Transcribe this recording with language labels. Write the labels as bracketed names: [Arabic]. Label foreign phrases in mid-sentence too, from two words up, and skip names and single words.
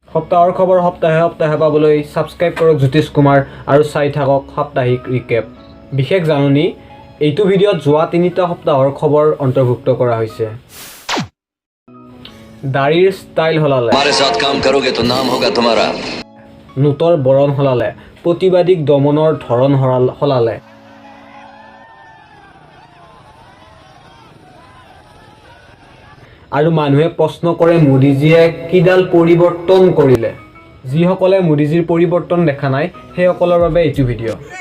[Assamese] সপ্তাহৰ খবৰ সপ্তাহে সপ্তাহে পাবলৈ সাবস্ক্ৰাইব কৰক জ্যোতিষ কুমাৰ আৰু চাই থাকক সাপ্তাহিক ৰিকেপ। বিশেষ জাননী, এইটো ভিডিঅ'ত যোৱা 3টা সপ্তাহৰ খবৰ অন্তৰ্ভুক্ত কৰা হৈছে। দাড়িৰ ষ্টাইল হলালে, [Hindi] हमारे साथ काम करोगे तो नाम होगा तुम्हारा। [Assamese] নোটৰ বৰণ হলালে, প্ৰতিবাদীক দমনৰ ধৰণ হলালে, আৰু মানুহে প্ৰশ্ন কৰে মোদীজীয়ে কিডাল পৰিৱৰ্তন কৰিলে। যিসকলে মোদীজীৰ পৰিৱৰ্তন দেখা নাই সেইসকলৰ বাবে এইটো ভিডিঅ'।